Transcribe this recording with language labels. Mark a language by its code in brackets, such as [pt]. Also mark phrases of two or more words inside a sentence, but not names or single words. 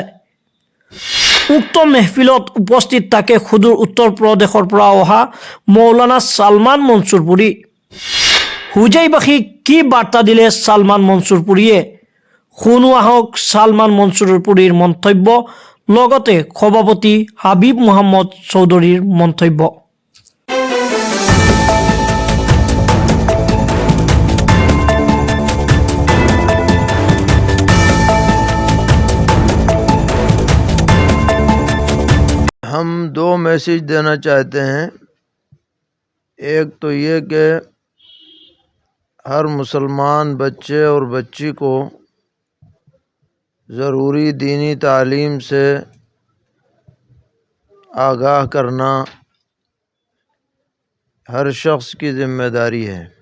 [as] উক্ত মেহফিলত উপস্থিত থাকে সুদূৰ উত্তৰ প্ৰদেশৰ পৰা অহা মৌলানা ছালমান মনছুৰপুৰী। হুজাইবাসীক কি বাৰ্তা দিলে ছালমান মনছুৰপুৰীয়ে? শুনো আহক ছালমান মনছুৰপুৰীৰ মন্তব্য, লগতে সভাপতি হাবিব মহম্মদ চৌধুৰীৰ মন্তব্য। [ur] ہم دو میسیج دینا چاہتے ہیں۔ ایک تو یہ کہ ہر مسلمان بچے اور بچی کو ضروری دینی تعلیم سے آگاہ کرنا ہر شخص کی ذمہ داری ہے۔